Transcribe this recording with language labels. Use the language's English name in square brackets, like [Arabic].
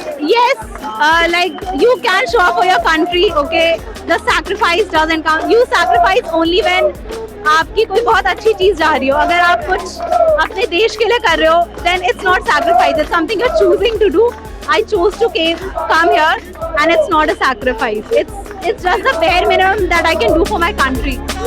[English] Yes, like you can show up for your country, okay? The sacrifice doesn't count. You sacrifice only when [Hindi] आपकी कोई बहुत अच्छी चीज जा रही हो। अगर आप कुछ अपने देश के लिए कर रहे हो, [English] then it's not sacrifice. It's something you're choosing to do. I chose to come here, and it's not a sacrifice. It's just the bare minimum that I can do for my country.